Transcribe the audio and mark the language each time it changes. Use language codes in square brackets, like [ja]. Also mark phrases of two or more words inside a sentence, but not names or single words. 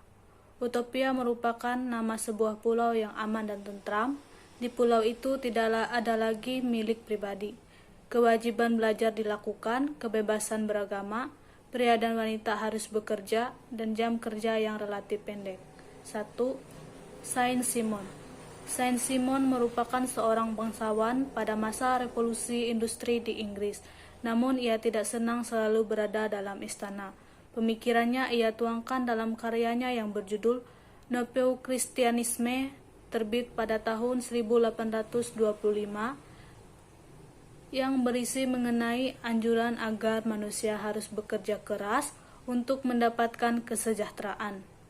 [id] Utopia merupakan nama sebuah pulau yang aman dan tentram. Di pulau itu tidaklah ada lagi milik pribadi. Kewajiban belajar dilakukan, kebebasan beragama, pria dan wanita harus bekerja, dan jam kerja yang relatif pendek. 1. Saint-Simon. Saint-Simon merupakan seorang bangsawan pada masa revolusi industri di Inggris, namun ia tidak senang selalu berada dalam istana. Pemikirannya ia tuangkan dalam karyanya yang berjudul Nouveau Christianisme, terbit pada tahun 1825, yang berisi mengenai anjuran agar manusia harus bekerja keras untuk mendapatkan kesejahteraan.